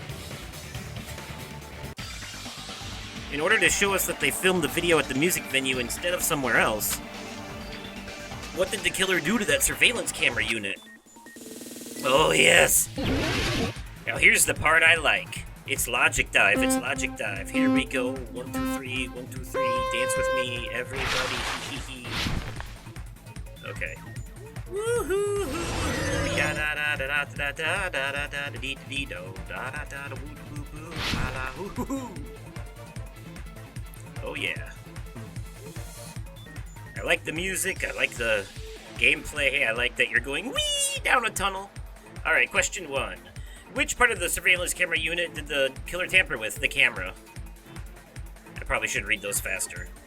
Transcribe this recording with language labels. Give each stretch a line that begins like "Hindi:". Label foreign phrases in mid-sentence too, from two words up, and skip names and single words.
English: In order to show us that they filmed the video at the music venue instead of somewhere else, what did the killer do to that surveillance camera unit? Oh, yes! Now here's the part I like. It's logic dive, it's logic dive. Here we go. 1, 2, 3, 1, 2, 3. Dance with me, everybody. Hee hee. Okay. Woohoo! Ya da da da da da da da da da dee dee do da da da da woo woo woo la la hoo hoo hoo. Oh yeah. I like the music, I like the gameplay, I like that you're going wee down a tunnel. Alright, question 1. Which part of the surveillance camera unit did the killer tamper with? The camera. I probably should read those faster.